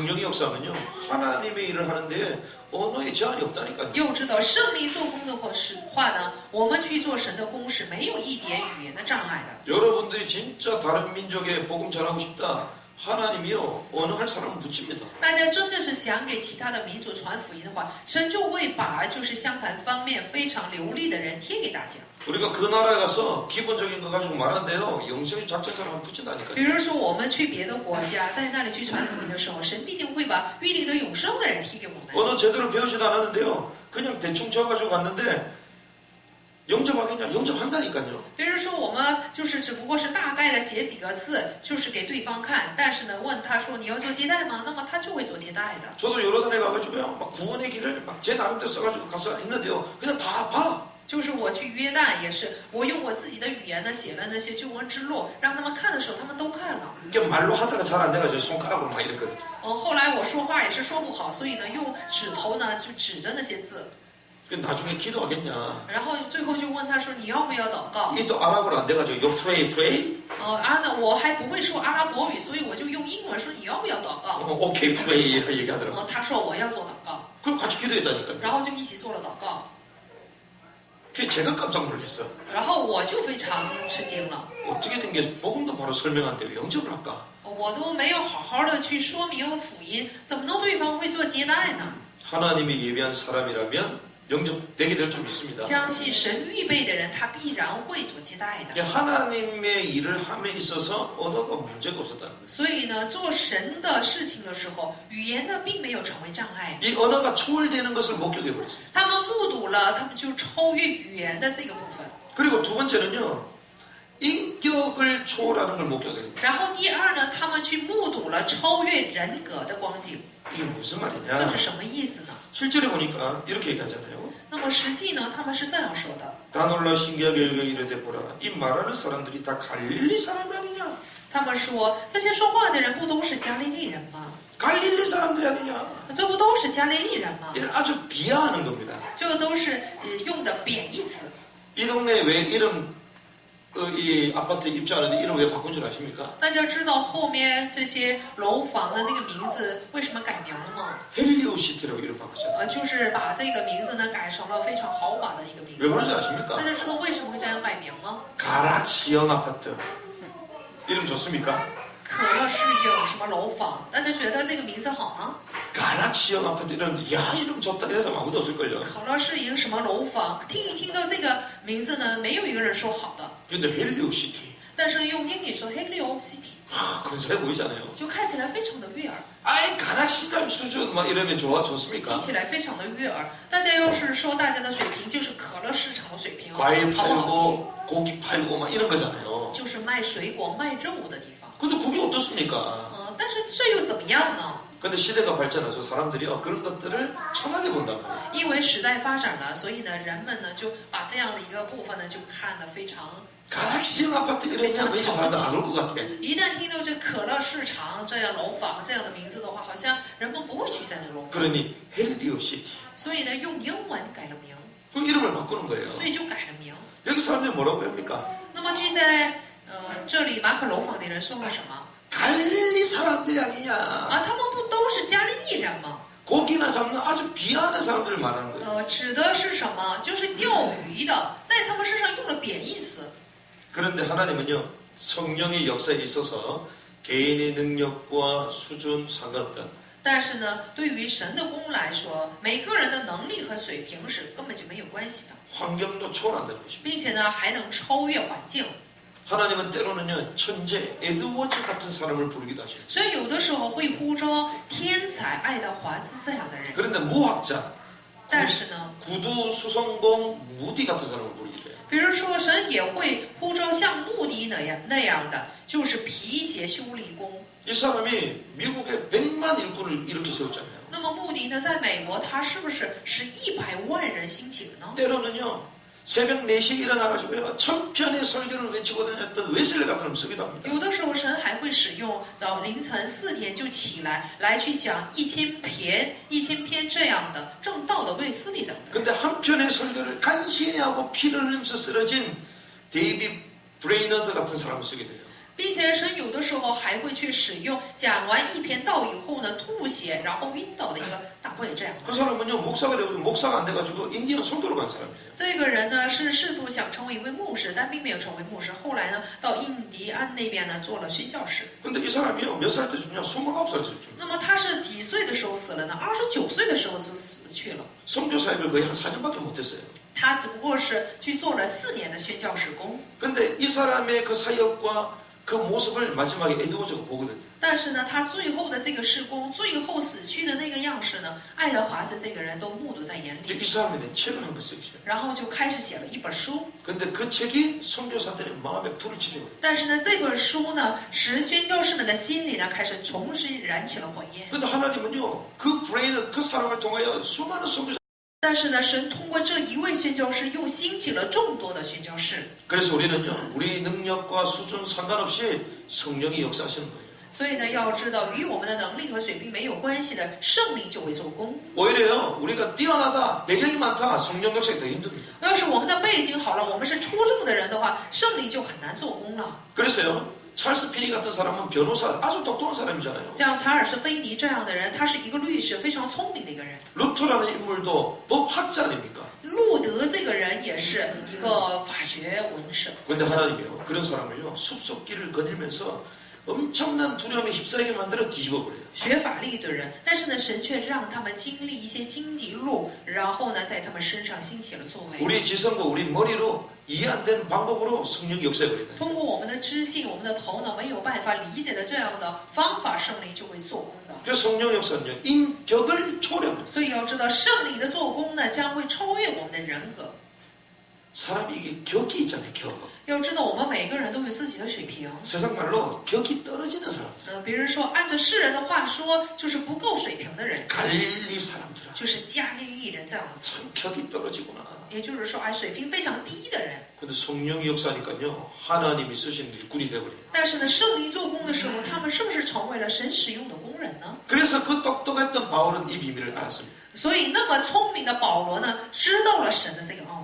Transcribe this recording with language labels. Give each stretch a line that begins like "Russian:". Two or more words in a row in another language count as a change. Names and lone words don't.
Korean: 성령의 역사는요 하나님의 일을 하는데 언어에 제한이 없다니까요.
Chinese: 又知道圣灵做工的话呢，我们去做神的工是没有一点语言的障碍的。
Korean: 여러분들이 진짜 다른 민족에 복음 전하고 싶다. 하나님이요 어느 할 사람은 붙입니다.
Chinese: 大家真的是想给其他的民族传福音的话，神就会把就是相谈方面非常流利的人贴给大家。
Korean: 우리가 그 나라에 가서 기본적인 거 가지고 말하는데요 영성이 작전 사람은
Chinese: 比
Korean: 붙인다니까요.
Chinese: 如说我们去别的国家，在那里去传福音的时候，神必定会把预定得永生的人贴给我们。
Korean: 언어 제대로 배우지도 않았는데요 그냥 대충 쳐가지고 갔는데 영접하겠냐? 영접한다니까요.
Chinese: 比如说我们就是只不过是大概的写几个字，就是给对方看，但是呢，问他说你要做接待吗？那么他就会做接待的。
Korean: 저도 여러 단에 가가지고요 막 구원의 길을 막 제 나름대로 써가지고 가서 했는데요 그냥 다 봐.
Chinese: 就是我去约旦也是，我用我自己的语言呢写了那些救恩之路，让他们看的时候，他们都看了。
Korean: 이게 말로 하다가 잘 안 돼가지고 손가락으로 막 이랬거든요.
Chinese: 后来我说话也是说不好，所以呢，用指头呢就指着那些字，
Korean: 나중에 기도하겠냐?
Chinese: 然后最后就问他说你要不要祷告？
Korean: 이게 또 아랍어로 안 돼가지고
English: you pray pray?
Chinese: 我还不会说阿拉伯语，所以我就用英文说你要不要祷告？
English: okay pray
Korean: 이렇게 얘기하더라고.
Chinese: 他说我要做祷告，
Korean: 그럼 같이 기도했다니까요.
Chinese: 然后就一起做了祷告，
Korean: 그게 제가 깜짝 놀랐어.
Chinese: 然后我就非常吃惊了，
Korean: 어떻게 된 게 복음도 바로 설명한데 왜 영접을 할까?
Chinese: 我都没有好好的去说明福音，怎么能对方会做接待呢？
Korean: 하나님이 예비한 사람이라면 영접되게 될 줄 믿습니다.
Chinese: 相信神预备的人，他必然会做接待的。
Korean: 이게 하나님의 일을 함에 있어서 언어가 문제가 없었다는 거예요.
Chinese: 所以呢，做神的事情的时候，语言呢并没有成为障碍。
Korean: 이 언어가 초월되는 것을 목격해 버렸어요.
Chinese: 他们目睹了，他们就超越语言的这个部分。
Korean: 그리고 두 번째는요. 인격을 초월하는 걸 목격해요.
Chinese: 然后第二呢，他们去目睹了超越人格的光景，
Korean: 이게 무슨
Chinese: 这
Korean: 말이냐?
Chinese: 是什么意思呢？
Korean: 실제로 보니까 이렇게 얘기하잖아요.
Chinese: 那么实际呢，他们是这样说的：
Korean: 다 놀라 신기하게 여겨 이르되 보라. 이 말하는 사람들이 다 갈릴리 사람이 아니냐?
Chinese: 他们说这些说话的人不都是加利利人吗？
Korean: 갈릴리 사람들이 아니냐?
Chinese: 这不都是加利利人吗？
Korean: 이를 아주 비하하는 겁니다.
Chinese: 这都是用的贬义词。
Korean: 이 동네 왜 이름 이 아파트 입주하는데 이름 왜 바꾼 줄 아십니까?
Chinese: 大家知道后面这些楼房的这个名字为什么改名了吗？
Korean: 헬리오 시티라고 이름 바꾸잖아요.
Chinese: 就是把这个名字呢改成了非常豪华的一个名
Korean: 왜 그런지
Chinese: 字。
Korean: 아십니까?
Chinese: 大家知道为什么会这样改名吗？
Korean: 가락시형 아파트. 이름 좋습니까?
Chinese: 可乐适应什么楼房？大家觉得这个名字好吗？
Korean: 가락시형 아파트 이름 야 이름 좋다 이래서 아무도 없을걸요.
Chinese: 可乐适应什么楼房？听到这个名字呢，没有一个人说好的。
Korean: 근데 헬리오 시티.
Chinese: 但是用英语说 Helio City，
Korean: 근사해 보이잖아요.
Chinese: 就看起来非常的悦耳，
Korean: 아이 가락시장 수준 막 이러면
Chinese: 听
Korean: 좋습니까?
Chinese: 起来非常的悦耳。大家要是说大家的水平就是可乐市场的水平，
Korean: 과일
Chinese: 好不好
Korean: 팔고 고기 팔고 막 이런 거잖아요.
Chinese: 听？就是卖水果、卖肉的地方。
Korean: 근데 그게 어떻습니까?
Chinese: 但是这又怎么样呢？
Korean: 근데 시대가 발전해서 사람들이요 그런 것들을 천하게 본단 말이에요.
Chinese: 因为时代发展了，所以呢，人们呢就把这样的一个部分呢就看得非常
Korean: 가락시형 아파트 이러면 왠지 사람들 안 올 것 같아.
Chinese: 一旦听到这可乐市场这样楼房这样的名字的话，好像人们不会去在那楼房。
Korean: 그러니 헬리오 시티.
Chinese: 所以呢，用英文改了名，
Korean: 그 이름을 바꾸는 거예요.
Chinese: 所以就改了名。
Korean: 여기 사람들이 뭐라고 합니까?
Chinese: 那么据在这里马可楼房的人说了什么？
Korean: 갈릴리 사람들이 아니냐.
Chinese: 啊，他们不都是加利利人吗？
Korean: 고기나 잡는 아주 비하한 사람들을 말하는 거예요.
Chinese: 指的是什么？就是钓鱼的，在他们身上用了贬义词。
Korean: 그런데 하나님은요, 성령의 역사에 있어서 개인의 능력과 수준 상관없다.
Chinese: 但是呢，对于神的功来说，每个人的能力和水平是根本就没有关系的，
Korean: 환경도 초월한다는 것입니다.
Chinese: 并且呢，还能超越环境。
Korean: 하나님은 때로는요, 천재 에드워즈 같은 사람을 부르기도 하죠.
Chinese: 神有的时候会呼召天才爱德华兹这样的人，
Korean: 그런데 무학자,
Chinese: 但是呢，
Korean: 구두 수성공 무디 같은 사람을 부르기도 해요.
Chinese: 比如说神也会呼召像穆迪那样的，就是皮鞋修理工。
Korean: 이 사람이 미국에 100만 일꾼을 이렇게 세웠잖아요.
Chinese: 那么穆迪呢，在美国他是不是100万人兴起呢？
Korean: 때로는요, 새벽 4시에 일어나가지고요, 천편의 설교를 외치고 다녔던 웨슬리 같은 사람 쓰기도 합니다.
Chinese: 有的时候神还会使用早凌晨4点就起来去讲1000篇这样的正道的卫斯理讲的。
Korean: 근데 한편의 설교를 간신히 하고 피를 흘리면서 쓰러진 데이비 브레이너드 같은 사람을 쓰게 돼요.
Chinese: 并且神有的时候还会去使用讲完一篇道以后呢吐血然后晕倒的一个大卫这样的。
Korean: 그 사람은요, 목사가 되고 목사가 안 돼가지고 인디언 선교로 간 사람이에요.
Chinese: 这个人呢是试图想成为一位牧师，但并没有成为牧师。后来呢，到印第安那边呢做了宣教士。
Korean: 근데 이 사람이요, 몇 살 때 죽냐? 29살 때 죽습니다.
Chinese: 那么他是几岁的时候死了呢？29岁的时候就死去了。
Korean: 선교 사역을 거의 한 4년밖에 못했어요.
Chinese: 他只不过是去做了4年的宣教士工。
Korean: 근데 이 사람의 그 사역과 그 모습을 마지막에 에드워즈가 보거든요.
Chinese: 但是呢，他最后的这个事工，最后死去的那个样式呢，爱德华兹这个人都目睹在眼
Korean: 이
Chinese: 里，
Korean: 사람에 대한 책을 한 권 쓰기
Chinese: 然后就开始写了一本书。
Korean: 근데 그 책이 선교사들의 마음에 불을 지펴요.
Chinese: 但是呢，这本书呢，使宣教士们的心里呢，开始重新燃起了火焰。
Korean: 근데 하나님은요, 그 브레인을 그 사람을 통하여 수많은 선교사.
Chinese: 但是呢，神通过这一位宣教士，又兴起了众多的宣教士。
Korean: 그래서 우리는요, 우리 능력과 수준 상관없이 성령이 역사하시는 거예요.
Chinese: 所以呢，要知道与我们的能力和水平没有关系的，圣灵就会做工。
Korean: 오히려요, 우리가 뛰어나다, 배경이 많다, 성령 역사가 더 힘듭니다.
Chinese: 要是我们的背景好了，我们是出众的人的话，圣灵就很难做工了。
Korean: 그래서요, 찰스 피니 같은 사람은 변호사, 아주 똑똑한 사람이잖아요.
Chinese: 像查尔斯·菲尼这样的人，他是一个律师，非常聪明的一个人。
Korean: 루터라는 인물도 법학자 아닙니까?
Chinese: 路德这个人也是一个法学文士。
Korean: 그런데 하나님이요, 그런 사람을요, 숲속길을 거닐면서 엄청난 두려움에 휩싸이게 만들어 뒤집어 버려요.
Chinese: 学法律的人，但是呢，神却让他们经历一些荆棘路，然后呢，在他们身上兴起了作为。
Korean: 우리 지성과 우리 머리로 이해 안 되는 방법으로 성령 역사해 버린다.
Chinese: 通过我们的知性、我们的头脑没有办法理解的这样的方法，圣灵就会做工的。
Korean: 그 성령 역사는요, 인격을 초월합니다.
Chinese: 所以要知道，圣灵的做工呢，将会超越我们的人格。
Korean: 사람이 이게 격이 있잖아요, 격.
Chinese: 要知道，我们每个人都有自己的水平。
Korean: 세상 말로 격이 떨어지는 사람.
Chinese: 别人说，按照世人的话说，就是不够水平的人，
Korean: 갈릴리 사람들아.
Chinese: 就是加利利人这样的词。
Korean: 참 격이 떨어지구나.
Chinese: 也就是说，水平非常低的人。
Korean: 근데 성령이 역사니까요, 하나님이 쓰신 일꾼이 돼버려요.
Chinese: 但是呢，圣灵做工的时候，他们是不是成为了神使用的工人呢？
Korean: 그래서 그 똑똑했던 바울은 이 비밀을 알았습니다.
Chinese: 所以，那么聪明的保罗呢，知道了神的这个奥秘。